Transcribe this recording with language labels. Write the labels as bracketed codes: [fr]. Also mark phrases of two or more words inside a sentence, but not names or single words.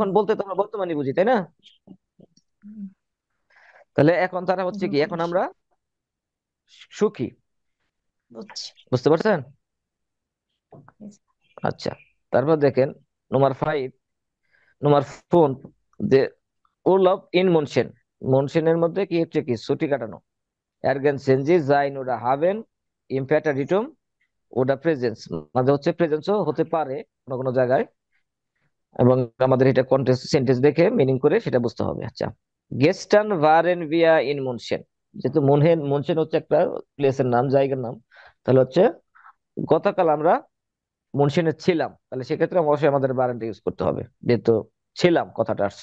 [bn] এখন বলতে তো আমরা বর্তমানে বুঝি তাই না? তাহলে এখন তারা হচ্ছে কি, এখন আমরা সুখী। বুঝছি। বুঝতে পারছেন? আচ্ছা, তারপর দেখেন নম্বর 5, নম্বর 4, যে [de] Urlaub in München, [bn] মুনশনের মধ্যে কি হচ্ছে কি ছুটি কাটানো, [de] ergänzen Sie sein oder haben Imperativum oder Präsens, [bn] মানে হচ্ছে প্রেজেন্সও হতে পারে কোনো কোনো জায়গায়, এবং আমাদের এটা কন্টেক্সট সেন্টেন্স দেখে মিনিং করে সেটা বুঝতে হবে। আচ্ছা, [de] gestern waren wir in München, [bn] যেহেতু মুনশন হচ্ছে একটা প্লেসের নাম, জায়গার নাম, তাহলে হচ্ছে গতকাল আমরা মুনশনে ছিলাম, তাহলে সেক্ষেত্রে অবশ্যই আমাদের ভারেনটা ইউজ করতে হবে, যেহেতু ছিলাম কথাটা আসছে।